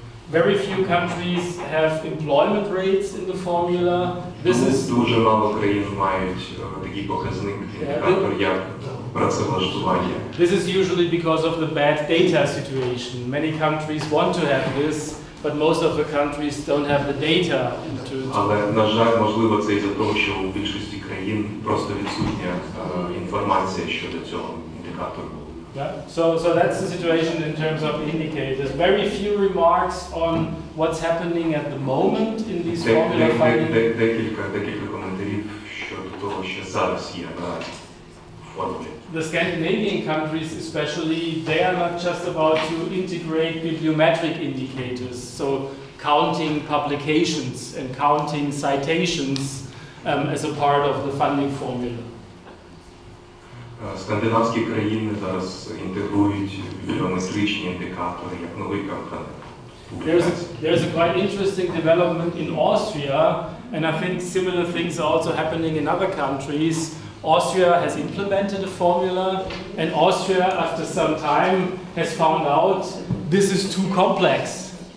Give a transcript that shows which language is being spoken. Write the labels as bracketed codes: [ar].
[en] Very few countries have employment rates in the formula. [uk] Дуже мало країн мають такий показник, індикатор як працевлаштування. [en] This is usually because of the bad data situation. Many countries want to have this, but most of the countries don't have the data. [uk] Але, на жаль, можливо, це із-за того, що у більшості країн просто відсутня інформація щодо цього індикатору. [en] Yeah. So that's the situation in terms of indicators. Very few remarks on what's happening at the moment in these formula funding. [uk] Декілька коментарів щодо того, що зараз є на формулі. [en] The Scandinavian countries especially, they are not just about to integrate bibliometric indicators, so counting publications and counting citations as a part of the funding formula. [uk] Скандинавські країни зараз інтегрують бібліометричні індикатори як новий компонент. [en] There's a quite interesting development in Austria, and I think similar things are also happening in other countries. Austria has implemented a formula, and Austria, after some time, has found out this is too complex.